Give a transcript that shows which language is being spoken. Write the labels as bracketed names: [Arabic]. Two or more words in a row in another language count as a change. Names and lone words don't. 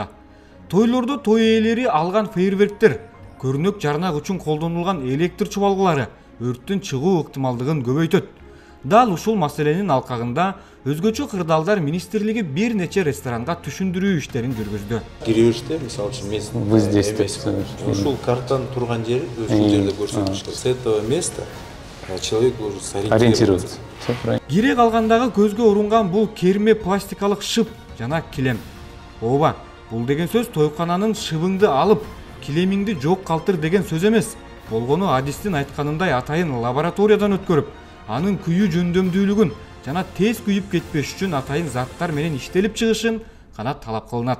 [Kyrgyz] Тойлордо той ээлери алган фейерверктер, көрүнөк жарнак үчүн колдонулган электр чубалгылары өрттүн чыгуу ыктымалдыгын көбөйтөт. Дал ушул маселенин алкагында өзгөчө кырдаалдар министрлиги бир нече ресторанга түшүндүрүү иштерин жүргүздү. Киребиште, мисалы үчүн место. Ушул картанын турган жери ушул жерде көрсөтүлүш керек. [Russian] С этого места человек должен ориентироваться. [Kyrgyz] Кире калгандагы көзгө урунган бул керме пластикалык шып жана килем. Ооба, бул деген сөз тойкананын шыбыңды алып, килемиңди жок калтыр деген сөз эмес. Болгону адистин айтканындай атайын лабораториядан өткөрүп, анын күйүү жөндөмдүүлүгүн жана тез күйүп кетпеш үчүн атайын заттар менен иштелип чыгышын гана талап кылынат.